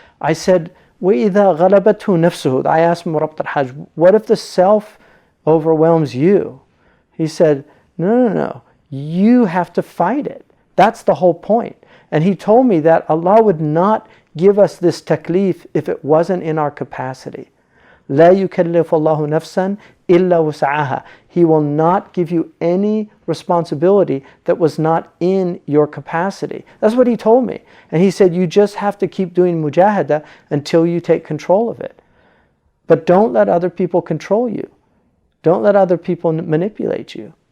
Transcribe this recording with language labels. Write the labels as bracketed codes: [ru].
[en] I said, [ar] وَإِذَا غَلَبَتْهُ نَفْسُهُ, [en] I asked Murabt al-Hajj, what if the self overwhelms you? He said, no, you have to fight it. That's the whole point. And he told me that Allah would not give us this taklif if it wasn't in our capacity. [ar] لا يكلف الله نفسا إلا وسعها. [en] He will not give you any responsibility that was not in your capacity. That's what he told me. And he said, you just have to keep doing mujahada until you take control of it. But don't let other people control you. Don't let other people manipulate you.